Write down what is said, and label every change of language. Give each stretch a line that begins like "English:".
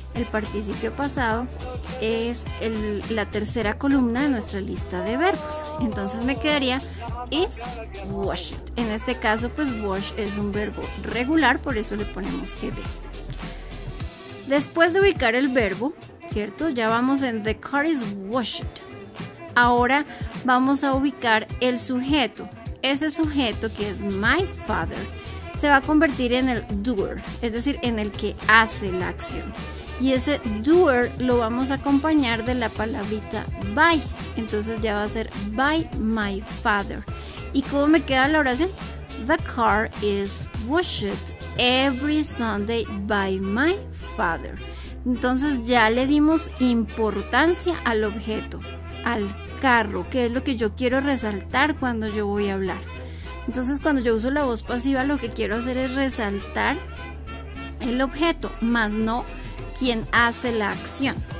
Spanish: El participio pasado es la tercera columna de nuestra lista de verbos. Entonces me quedaría
English: is washed.
Spanish: En este caso, pues wash es un verbo regular, por eso le ponemos ed. Después de ubicar el verbo, ¿cierto? Ya vamos en
English: the car is washed.
Spanish: Ahora vamos a ubicar el sujeto. Ese sujeto, que es my father, se va a convertir en el doer, es decir, en el que hace la acción. Y ese doer lo vamos a acompañar de la palabrita by. Entonces ya va a ser
English: by my father.
Spanish: ¿Y cómo me queda la oración?
English: The car is washed every Sunday by my father.
Spanish: Entonces ya le dimos importancia al objeto, al carro, que es lo que yo quiero resaltar cuando yo voy a hablar. Entonces, cuando yo uso la voz pasiva, lo que quiero hacer es resaltar el objeto, más no quien hace la acción.